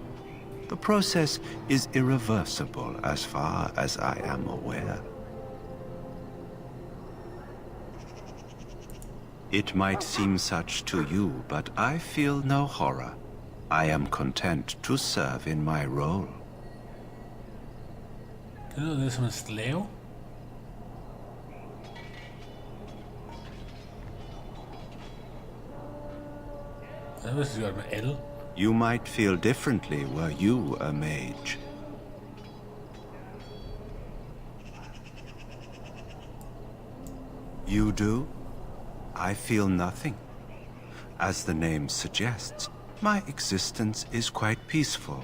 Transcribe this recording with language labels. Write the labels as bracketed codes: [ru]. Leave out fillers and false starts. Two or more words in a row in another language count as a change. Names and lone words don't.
[en] The process is irreversible as far as I am aware. It might seem such to you, but I feel no horror. I am content to serve in my role. [da] Det lyder lidt som en slave. Det vil jeg godt med alle. [en] You might feel differently were you a mage. You do? I feel nothing. As the name suggests, my existence is quite peaceful.